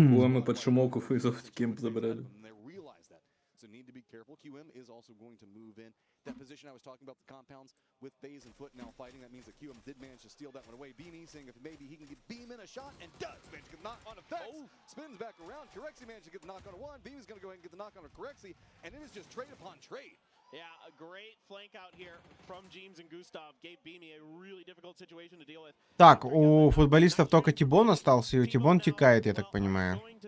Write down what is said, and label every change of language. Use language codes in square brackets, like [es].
[ru] Мы под шумовку фейзов кемп забрали. [en] So need to be careful. QM is also going to move in. That position I was talking about, the compounds with FaZe and Foot now fighting. That means that QM did manage to steal that one away. Beanie seeing if maybe he can get Beam in a shot and does manage to get the knock on effects. Spins back around. Corexy managed to get the knock on a one. Beam is going to go ahead and get the knock on a Corexy. And it is just trade upon trade. Yeah, a great flank out here from James and Gustav gave Beanie a really difficult situation to deal with. [ru] Так, у футболистов только Тибон остался, и Тибон текает, я так понимаю.